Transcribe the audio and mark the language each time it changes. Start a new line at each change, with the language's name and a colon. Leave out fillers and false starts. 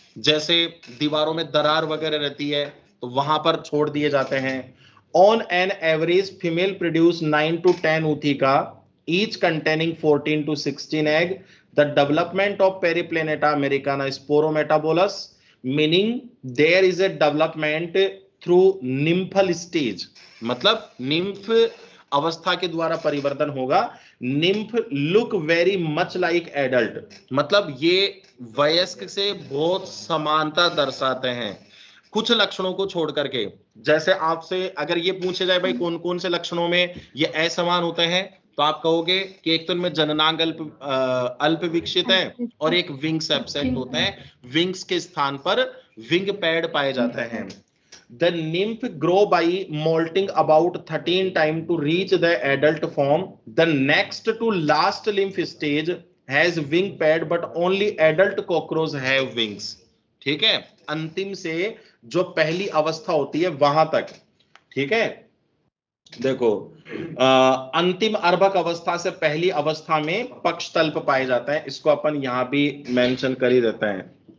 Hindi: जैसे दीवारों में दरार वगैरह रहती है तो वहां पर छोड़ दिए जाते हैं।
English: On an average female produce 9 to 10 ootheca, each containing 14 to 16 egg। The development of Periplaneta americana sporometabolus, meaning there is a development through nymphal stage,
Hindi: मतलब निम्फ अवस्था के द्वारा परिवर्तन होगा।
English: nymph look very much like adult,
Hindi: मतलब ये वयस्क से बहुत समानता दर्शाते हैं कुछ लक्षणों को छोड़ करके। जैसे आपसे अगर ये पूछे जाए भाई कौन कौन से लक्षणों में ये असमान होते हैं, तो आप कहोगे कि एक तो इनमें जननांग अल्प विकसित है और एक विंग्स एब्सेंट होता है, विंग्स के स्थान पर विंग पैड पाए जाते हैं।
English: The nymph grow by molting about 13 times to reach the adult form। The next to last lymph stage has wing pad but only adult cockroach have wings।
Hindi: ठीक है, अंतिम से जो पहली अवस्था होती है वहां तक। ठीक है, देखो अंतिम अर्भक अवस्था से पहली अवस्था में पक्षतल्प पाए जाते हैं, इसको अपन यहां भी मेंशन कर ही देते हैं।